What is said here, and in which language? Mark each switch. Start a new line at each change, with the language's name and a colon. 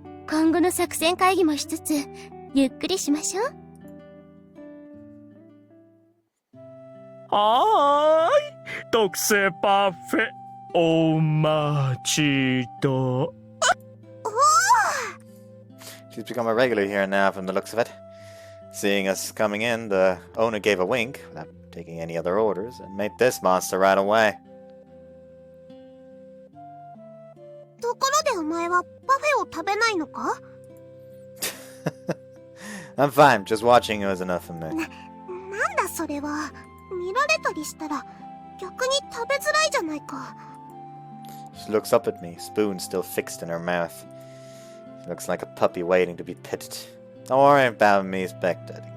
Japanese: 今後の作戦会議もしつつゆっくりしましょう。はーい、特製パフェお待ちと。
English: She's become a regular here now from the looks of it. Seeing us coming in, the owner gave a wink, without taking any other orders, and made this monster right away.
Japanese: ところでお前はパフェを食べないのか?
English: I'm fine, just watching you is enough for me.
Japanese: なんだそれは。見られたりしたら逆に食べづらいじゃないか。
English: She looks up at me, spoon still fixed in her mouth. She looks like a puppy waiting to be petted. Don't worry about me, spectating.